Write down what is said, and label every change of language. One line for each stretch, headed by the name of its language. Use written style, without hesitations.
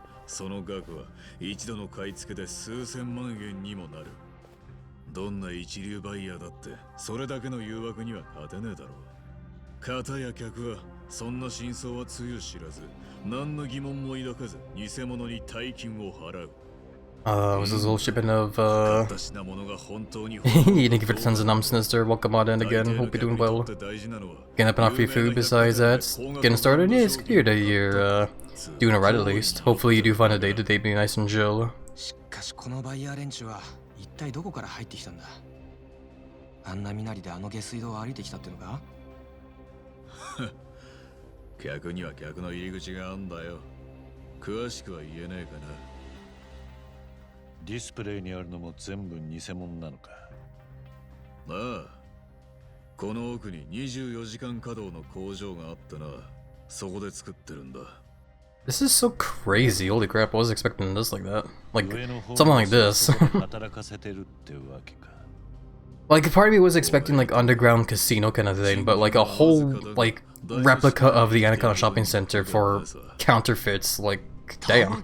Japanese: その額は一度の買い付けで数千万円にもなる。どんな一流バイヤーだってそれだけの誘惑には勝てねえだろう。片や客はそんな真相はつゆ知らず、何の疑問も抱かず偽物に大金を払う。
English: Was this little shipment of, thank you for the tons of nums, Sinister. Welcome on in again. Hope you're doing well. Getting up enough free food besides that. Getting started? Yeah, it's clear that you're, doing alright at least. Hopefully you do find a day to be nice and chill.
Japanese: しかしこのバイヤー連中は一体どこから入ってきたんだ。あんな身なりであの下水道を歩いてきたってのか。客には客の入り口があんだよ。詳しくは言えねえかな。ディスプレイにあるのも全部偽物なのか。ああ、この奥に24時間稼働の工場があってな、そこで作ってるんだ。
English: This is so crazy. Holy crap, I wasn't expecting this like that. Like, something like this. Like, part of me was expecting, like, underground casino kind of thing, but, like, a whole, like, replica of the Anaconda Shopping Center for counterfeits, like, damn.